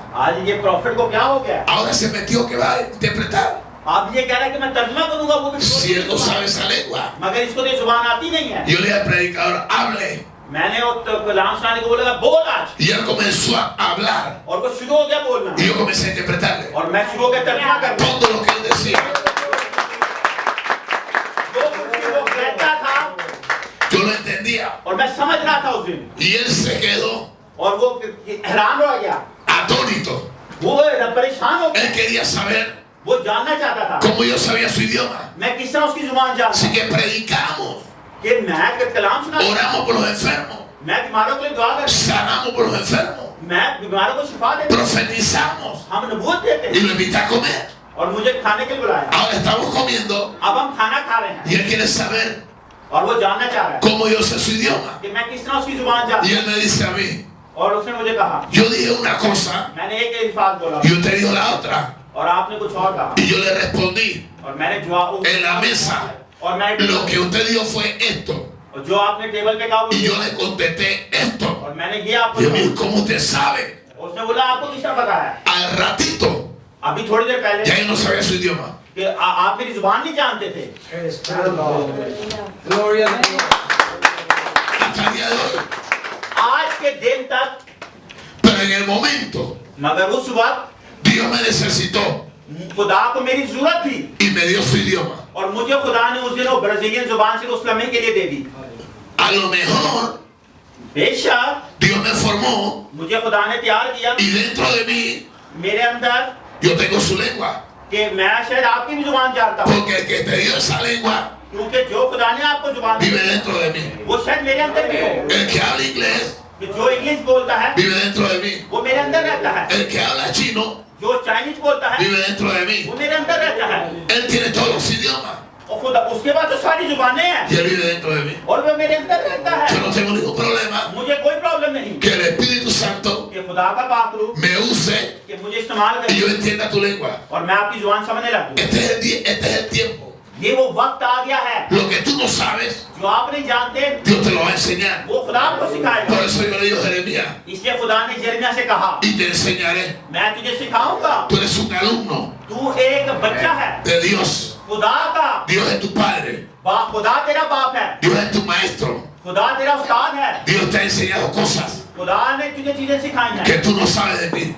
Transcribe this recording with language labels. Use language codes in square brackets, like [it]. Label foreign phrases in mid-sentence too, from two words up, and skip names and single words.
[ur] آج یہ پرافٹ کو کیا ہو گیا? [es] Ahora se metió que va a interpretar. [ur] آپ یہ کہہ رہے ہیں کہ میں ترجمہ کروں گا، وہ بھی [es] Si él no sabe esa lengua. [ur] مگر اس کو تو یہ زبان آتی نہیں ہے. [es] Yo le dije al predicador, hable. [ur] میں نے وہ کلام سنانے کو بولا بول آج, [es] Y él comenzó a hablar. [ur] اور وہ شروع ہو گیا بولنا, [es] Y yo comencé a interpretarle [ur] اور میں شروع ہو گیا ترجمہ کرنا. [es] todo lo que él decía. [ur] جو کچھ بھی وہ کہتا تھا [es] Yo lo entendía. [ur] اور میں سمجھ رہا تھا اس دن, [es] Y él se quedó [ur] اور وہ حیران ہو گیا, [es] atónito. [ur] وہ پریشان ہو گیا, [es] Él quería saber [ur] وہ جاننا چاہتا تھا [es] cómo yo sabía su idioma. [ur] میں کس طرح اس کی زبان جانتا [es] Así que predicamos, [ur] کہ میں کلام سنا, [es] oramos por los enfermos, [ur] میں بیماروں کے لیے دعا کرتا, [es] sanamos por los enfermos, [ur] میں بیماروں کو شفا دیتا, [es] profetizamos [ur] ہم نبوت دیتے [es] y [ur] हैं, [es] lo invité a comer. [ur] اور مجھے کھانے کے لیے بلایا. [es] Ahora estamos comiendo [ur] اب ہم کھانا کھا رہے ہیں [es] y él quiere saber [ur] اور وہ جاننا چاہ رہا ہے [es] cómo yo sé su idioma. [ur] کہ میں کس طرح اس کی زبان جانتا [es] Y [ur] हूं। [es] él me dice a mí, [ur] اور اس نے مجھے کہا, [es] yo dije una cosa [ur] میں نے ایک الفاظ بولا [es] y usted dijo la otra. [ur] اور آپ نے کچھ اور کہا, [es] Y yo le respondí, [ur] اور میں نے جواب [es] en la mesa, [ur] اور میں نے [es] lo que usted dijo fue esto. [ur] اور جو آپ نے ٹیبل پہ کہا وہ [es] Y [ur] ये, [es] yo le contesté esto. [ur] اور میں نے یہ آپ کو [es] Y yo me [ur] कहा। [es] dijo, ¿cómo usted sabe? [ur] اس نے بولا آپ کو کس طرح پتا ہے? [es] Al ratito, [ur] ابھی تھوڑی دیر پہلے [es] ya yo no sabía su idioma. [ur] کہ آپ میری زبان نہیں جانتے تھے. [es] Gloria a Dios. Hasta el día de hoy. [ur] آج کے دن تک, [es] Pero en el momento, [ur] مگر اس وقت [es] Dios me necesitó [ur] خدا کو میری ضرورت تھی [es] y me dio su idioma. [ur] اور مجھے خدا نے اس دن وہ برازیلین زبان سے اس لمحے کے لیے دے دی. [es] A lo mejor [ur] बेशक [es] Dios me formó [ur] مجھے خدا نے تیار کیا, [es] y dentro de mí [ur] میرے اندر, [es] yo tengo su lengua. [ur] کہ میں شاید آپ کی بھی زبان جانتا ہوں, [es] Porque el que te dio esa lengua [ur] کیونکہ جو خدا نے آپ کو زبان دی [es] vive dentro de mí. [ur] وہ شاید میرے اندر بھی ہو, [es] El que habla inglés [ur] کہ جو انگلش بولتا ہے [es] vive dentro de mí. [ur] وہ میرے اندر رہتا ہے, [es] El que habla chino [ur] جو چائنیز بولتا ہے [es] vive dentro de mí. [ur] وہ میرے اندر رہتا ہے, [es] Él tiene todos los idiomas [ur] اور خدا اس کے بعد تو ساری زبانیں ہیں [es] y él vive dentro de mí. [ur] اور وہ میرے اندر رہتا [es] Yo [ur] है। [es] no tengo ningún problema [ur] مجھے کوئی پرابلم نہیں [es] que el Espíritu Santo [ur] کہ خدا کا پاک رو [es] me use [ur] کہ مجھے استعمال [es] y [ur] करे [es] yo entienda tu lengua. [ur] اور میں آپ کی زبان سمجھنے لگوں. [es] Este es el tiempo. [ur] یہ وہ وقت آ گیا ہے, [es] Lo que tú no sabes, [ur] جو آپ نہیں جانتے [es] Dios te lo va a enseñar. [ur] وہ خدا آپ کو [es] Por [ur] सिखाएगा। [es] eso yo le digo a Jeremías, [ur] اس لیے خدا نے یرمیاہ سے کہا, [es] y te enseñaré. [ur] میں تجھے سکھاؤں گا. [es] Tú eres un alumno [ur] تو ایک بچہ ہے [es] de Dios. [ur] خدا کا. [es] Dios es tu padre. [ur] خدا تیرا باپ ہے. [es] Dios es tu maestro. [ur] خدا تیرا استاد ہے. [es] Dios te ha enseñado cosas [ur] خدا نے تجھے چیزیں سکھائی ہیں [es] que tú no sabes de ti.